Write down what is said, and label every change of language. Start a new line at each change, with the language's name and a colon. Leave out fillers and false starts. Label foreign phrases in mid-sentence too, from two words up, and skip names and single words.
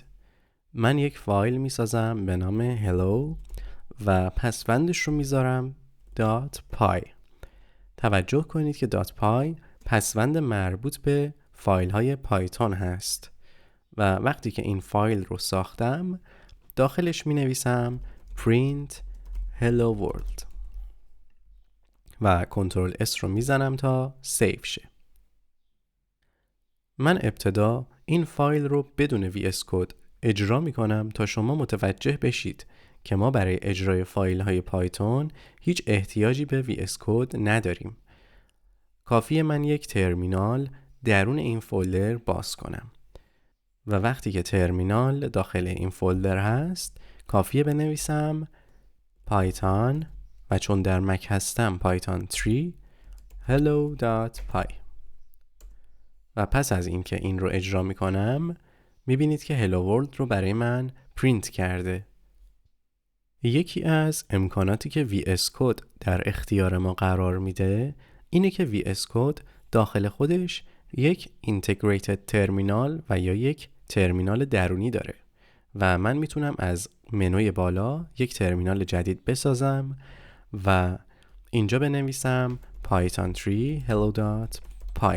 Persian: من یک فایل میسازم به نام hello و پسوندش رو میذارم .py. توجه کنید که .py پسوند مربوط به فایل های پایتون هست و وقتی که این فایل رو ساختم داخلش می نویسم
English: print hello world
Persian: و کنترل S رو می زنم تا سیو شه. من ابتدا این فایل رو بدون VS Code اجرا می کنم تا شما متوجه بشید که ما برای اجرای فایل های پایتون هیچ احتیاجی به VS Code نداریم. کافیه من یک ترمینال درون این فولدر باز کنم و وقتی که ترمینال داخل این فولدر هست کافیه بنویسم پایتون و چون در مک هستم پایتون 3 hello.py و پس از اینکه این رو اجرا میکنم میبینید که
English: hello world
Persian: رو برای من پرینت کرده. یکی از امکاناتی که VS Code در اختیار ما قرار میده اینه که VS Code داخل خودش یک integrated ترمینال و یا یک ترمینال درونی داره و من میتونم از منوی بالا یک ترمینال جدید بسازم و اینجا بنویسم python 3 hello.py.